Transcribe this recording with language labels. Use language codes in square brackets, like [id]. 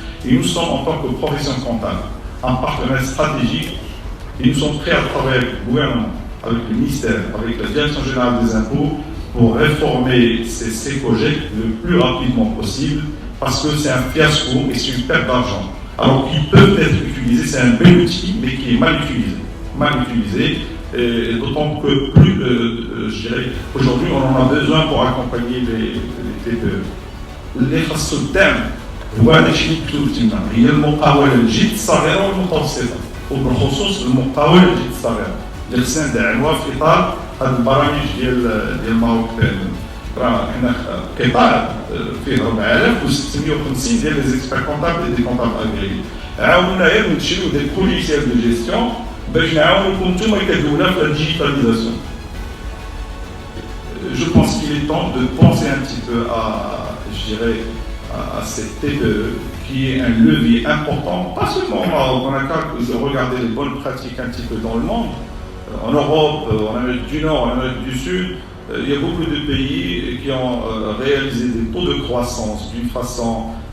[fr] Et nous sommes en tant que profession comptable un partenaire stratégique et nous sommes prêts à travailler avec le gouvernement, avec le ministère, avec la Direction générale des impôts pour réformer ces projets le plus rapidement possible parce que c'est un fiasco et c'est une perte d'argent. Alors qu'ils peuvent être utilisés, c'est un bel outil mais qui est mal utilisé. Et d'autant que aujourd'hui on en a besoin pour accompagner les TPE. [ar] اللي خاصو الدعم هو هذاك الشيء اللي مكتوب تما هي المقاولة الجد الصغيرة والمتوسطة وبالخصوص المقاولة الجد الصغيرة اللي خصنا ندعموها في إطار هذه البرامج ديال ماروك راه حنا قطاع فيه 4650 ديال [fr] لي زيكسبير كونطابل دي كونطابل اغريغي [ar] عاونا غير نشريو [fr] دي بوليسيير دو جيستيون [ar] باش نعاونوكم نتوما كدولة في الديجيتاليزاسيون. [fr] Je pense qu'il est temps de penser un petit peu à cette TPE qui est un levier important, pas seulement au Maroc, on a qu'à regarder les bonnes pratiques un petit peu dans le monde, en Europe, en Amérique du Nord, en Amérique du Sud, il y a beaucoup de pays qui ont réalisé des taux de croissance d'une façon